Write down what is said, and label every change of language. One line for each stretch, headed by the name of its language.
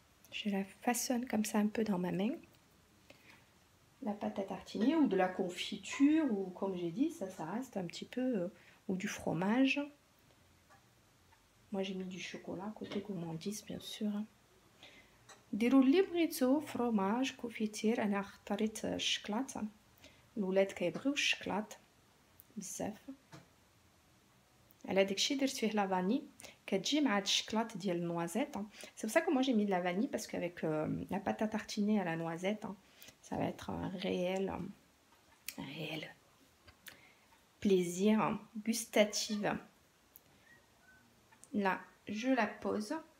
French: Je la façonne comme ça un peu dans ma main. La pâte à tartiner ou de la confiture ou comme j'ai dit, ça reste un petit peu ou du fromage. Moi, j'ai mis du chocolat côté gourmandise, bien sûr.
Arabic: ديروا اللي بغيتو فروماج كوفيتير. انا اختاريت الشكلاط، الولاد كيبغيو الشكلاط بزاف. على داكشي درت فيه لا فاني كتجي مع هاد الشكلاط ديال النوازيت. سي بصح كو
French: moi j'ai mis de la vanille parce qu'avec la pâte à tartiner à la noisette ça va être un réel plaisir gustatif. Là, je la pose.